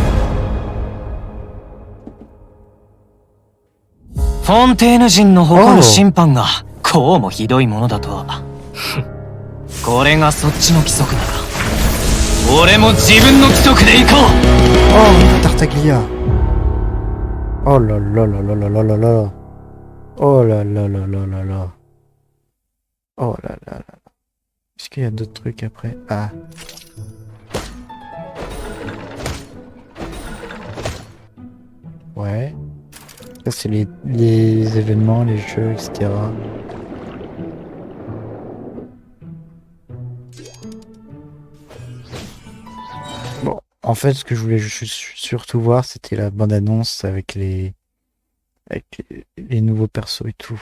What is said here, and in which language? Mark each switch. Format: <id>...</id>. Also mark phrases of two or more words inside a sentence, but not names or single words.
<ja>フォンテーヌ人の誇る審判がこうもひどいものだとは。これがそっちの規則なら俺も自分の規則で行こう。</ja> <en>Oh, Tartaglia.</en> <fr>Oh là là là là là là là là. Oh là là là là là là. Oh là là là. Est-ce qu'il y a d'autres trucs après? Ah. Ouais. Ça c'est les événements, les jeux, etc. Bon, en fait, ce que je voulais surtout voir, c'était la bande-annonce avec les nouveaux persos et tout.</fr>